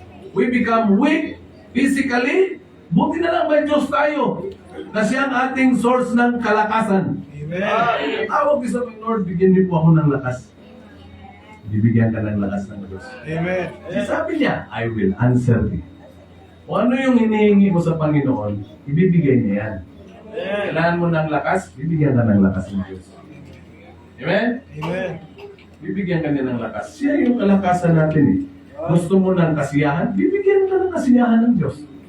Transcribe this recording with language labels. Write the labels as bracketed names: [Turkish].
[English] We become weak physically. [Filipino] Buti na lang may Diyos tayo na siyang ating source ng kalakasan. Tawag din sa Lord, bigyan niyo po ako ng lakas. Bibigyan ka ng lakas ng Diyos. Amen. Sabi niya, [English] I will answer thee. [Filipino] Kung ano yung hinihingi mo sa Panginoon, ibibigay niya yan. Kailangan mo ng lakas, bibigyan ka ng lakas ng Diyos. Amen? Amen. Bibigyan ka niya ng lakas. Siya yung kalakasan natin Gusto mo ng kasiyahan, bibigyan ka ng kasiyahan ng Diyos.